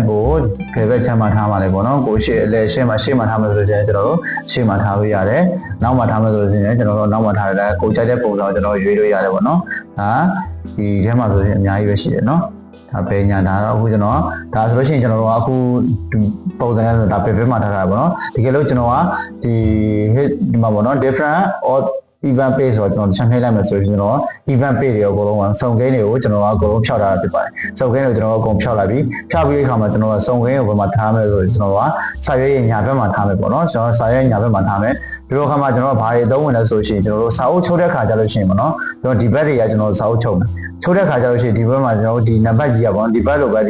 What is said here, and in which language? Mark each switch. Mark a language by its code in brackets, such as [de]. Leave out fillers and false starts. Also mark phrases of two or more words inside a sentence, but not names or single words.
[my] ကိုဖယ်ဘက်ချမ်းမှာထားမှာလေပေါ့နော်ကိုရှေ့အလဲရှေ့မှာထားမယ်ဆိုတော့ကျွန်တော်တို့ရှေ့မှာထားလို့ရတယ်နောက်မှာထားမယ်ဆိုလို့ရှိရင်ကျွန်တော်တို့နောက်မှာထားရတယ်ကိုကြိုက်တဲ့ပုံစံကျွန်တော်ရွေးလို့ရတယ်ပေါ့နော်ဒါဒီထဲမှာဆိုရင်အများကြီးပဲရှိတယ်နော်ဒါပဲညာဒါတော့အခုကျွန်တော်ဒါဆိုလို့ရှိရင်ကျွန်တော်တို့အခုပုံစံနဲ့ဆိုဒါဖယ်ဘက်မှာထားတာပေါ့နော်တကယ်လို့ကျွန်တော်က ဒီမှာပေါ့နော် [en] different or event page [my] ဆိုတော့ကျွန်တော်ချက်နှိပ်လိုက်မယ်ဆိုရင်ကျွန်တော် [en] event page [my] တွေအကုန်လုံးစုံကိန်းတွေကိုကျွန်တော်အကုန်လုံးဖြောက်ထားတာဖြစ်ပါတယ်စုံကိန်းကိုကျွန်တော်အကုန်ဖြောက်လိုက်ပြီးဖြောက်ပြီးတဲ့အခါမှာကျွန်တော်စုံကိန်းကိုဘယ်မှာထားမလဲဆိုရင်ကျွန်တော်ကစာရွက်ရဲ့ညာဘက်မှာထားမယ်ပေါ့နော်ကျွန်တော်စာရွက် ညာဘက်မှာထားမယ်ဒီလိုအခါမှာကျွန်တော်ဘာတွေအသုံးဝင်လဲဆိုရင်ကျွန်တော်တို့စာအုပ်ချုပ်တဲ့ခါကြလို့ရှိရင်ပေါ့နော်ကျွန်တော်ဒီဘက်တွေကကျွန်တော်စာအုပ်ချုပ်မယ်ချုပ်တဲ့ခါကြလို့ရှိရင်ဒီဘက်မှာကျွန်တော်ဒီနံပါတ်ကြီးอ่ะပေါ့နော်ဒီဘက်လိုပဲဒီ